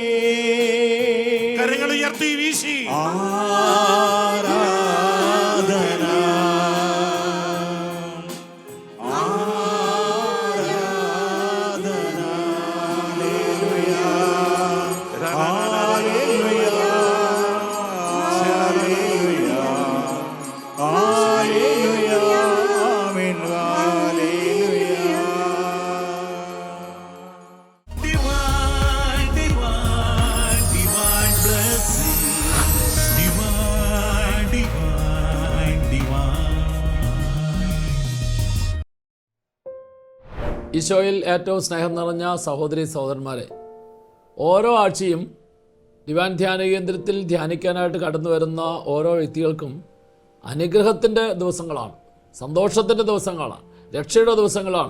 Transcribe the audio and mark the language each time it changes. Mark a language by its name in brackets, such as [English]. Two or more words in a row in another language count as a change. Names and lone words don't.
[Malayalam] കരങ്ങൾ ഉയർത്തി വീശി ആരാധന ആരാധന. ഹല്ലേലൂയ ഹല്ലേലൂയ ഹല്ലേലൂയ ഹല്ലേലൂയ ആമേൻ ഹല്ലേലൂയ. [English] Divine, divine, divine blessing. Divine, divine, divine. [Malayalam] ഈശോയിൽ ഏറ്റവും സ്നേഹം നിറഞ്ഞ സഹോദരി സഹോദരന്മാരെ, ഓരോ ആഴ്ചയും ദിവാൻ ധ്യാന കേന്ദ്രത്തിൽ ധ്യാനിക്കാനായിട്ട് കടന്നു വരുന്ന ഓരോ വ്യക്തികൾക്കും അനുഗ്രഹത്തിൻ്റെ ദിവസങ്ങളാണ്, സന്തോഷത്തിൻ്റെ ദിവസങ്ങളാണ്, രക്ഷയുടെ ദിവസങ്ങളാണ്.